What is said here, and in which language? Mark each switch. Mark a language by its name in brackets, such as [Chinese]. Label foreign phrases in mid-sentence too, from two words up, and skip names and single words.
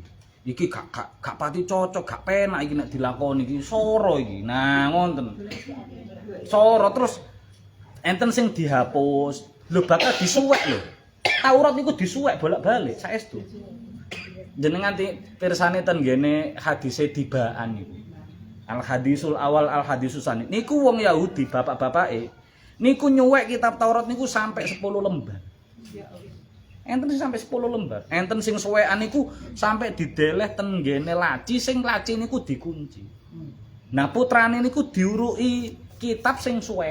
[Javanese] Iki gak pati cocok, gak penak iki nek dilakoni iki soro iki. Nah, ngoten. Soro terus enten sing dihapus. Lho bakal disuwek lho. Taurat niku disuwek bolak-balik saestu. Jenengan pirsane ten ngene hadise dibaan niku. [Arabic] الحديث الأول الحديث الثاني. [Javanese] Niku wong Yahudi bapak-bapake niku nyuwek kitab Taurat niku sampai 10 lembar. Enten sing sampai 10 lembar. Enten sing suwekan niku sampai dideleh ten ngene laci sing laci niku dikunci. Nah putrane niku diuruki kitab sing suwekan.